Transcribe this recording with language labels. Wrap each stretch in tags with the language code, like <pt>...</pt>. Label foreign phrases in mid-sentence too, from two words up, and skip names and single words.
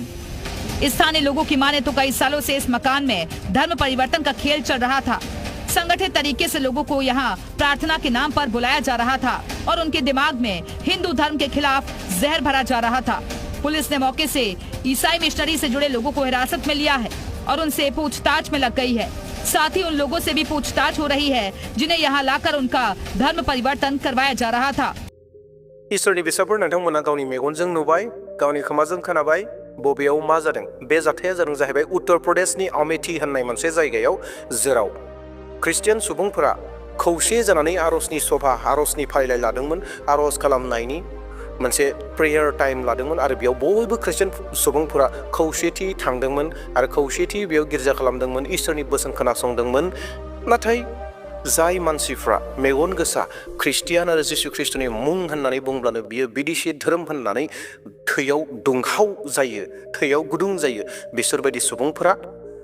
<hi>स्थानीय लोगों की माने तो कई सालों से इस मकान में धर्म परिवर्तन का खेल चल रहा था संगठित तरीके से लोगों को यहाँ प्रार्थना के नाम पर बुलाया जा रहा था और उनके दिमाग में हिंदू धर्म के खिलाफ जहर भरा जा रहा था पुलिस ने मौके से ईसाई मिशनरी से जुड़े लोगों को हिरासत में लिया है और उनसे पूछताछ में लग गई है साथ ही उन लोगों से भी पूछताछ हो रही है जिन्हें यहाँ लाकर उनका धर्म परिवर्तन करवाया जा रहा था</hi> <brx>इसोरनि बिसाफोर नोंथांमोना गावनि मेगनजों नुबाय गावनि खोमाजों खोनाबाय बबेयाव मा जादों बे जाथाया जादों जाहैबाय उत्तर प्रदेशनि अमेठी होननाय मोनसे जायगायाव जेराव ख्रिस्टियान सुबुंफोरा खौसे जानानै आर'जनि सभा आर'जनि फारिलाइ लादोंमोन आर'ज खालामनायनि मोनसे</brx> <en>prayer time</en> <brx>लादोंमोन आरो बेयाव बयबो ख्रिस्टियान सुबुंफोरा खौसेथि थांदोंमोन आरो खौसेथि बेयाव गिर्जा खालामदोंमोन इसोरनि बोसोन खोनासंदोंमोन नाथाय जाय मानसिफ्रा मेगन गोसा ख्रिस्टियान आरो जिसु ख्रिस्टनि मुं होननानै बुंब्लानो बियो बिदिसि धोरोम होननानै थैयाव दुंहाव जायो थैयाव गुदुं जायो बिसोरबायदि सुबुंफोरा</brx>